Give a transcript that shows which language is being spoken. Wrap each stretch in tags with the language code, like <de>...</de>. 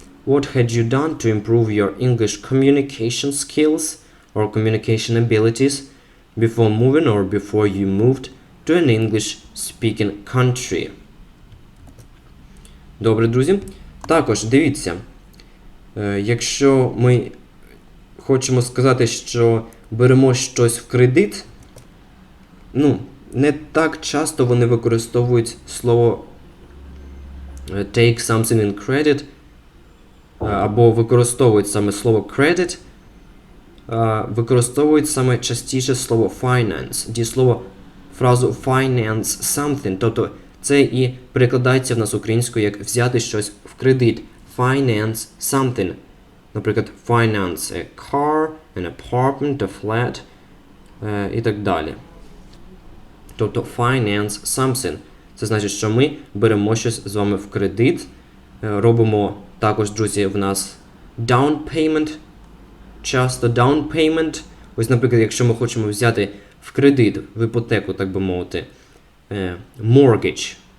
<en>What had you done to improve your English communication skills or communication abilities before moving or before you moved to an English-speaking country?</en> <uk>Добре, друзі. Також дивіться, якщо ми хочемо сказати, що беремо щось в кредит, не так часто вони використовують слово</uk> <en>take something in credit,</en> <uk>або використовують саме слово credit, використовують саме частіше слово finance, дієслово, фразу finance something, тобто це і перекладається в нас українською як взяти щось в кредит, finance something. Наприклад,</uk> <en>finance a car, an apartment, a flat</en> <uk>і так далі. Тобто</uk> <en>finance something.</en> <uk>Це значить, що ми беремо щось з вами в кредит, робимо також, друзі, в нас down payment, часто down payment. Ось, наприклад, якщо ми хочемо взяти в кредит, в іпотеку, так би мовити, mortgage.</uk>